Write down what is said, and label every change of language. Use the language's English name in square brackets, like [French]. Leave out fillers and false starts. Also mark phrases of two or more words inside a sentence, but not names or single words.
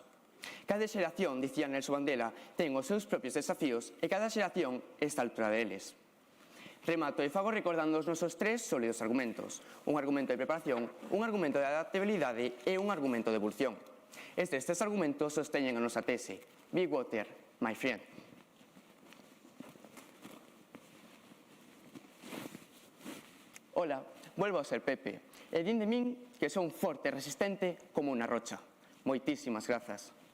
[Galician] Cada xeración, dicía Nelson Mandela, ten os seus propios desafíos e cada xeración está á altura deles. Remato e fago recordando os nosos tres sólidos argumentos. Un argumento de preparación, un argumento de adaptabilidade e un argumento de evolución. Estes tres argumentos sosteñen a nosa tese. [English] Be water, my friend. [Galician] Ola, volvo a ser Pepe, e din de min que son forte e resistente como unha rocha. Moitísimas grazas.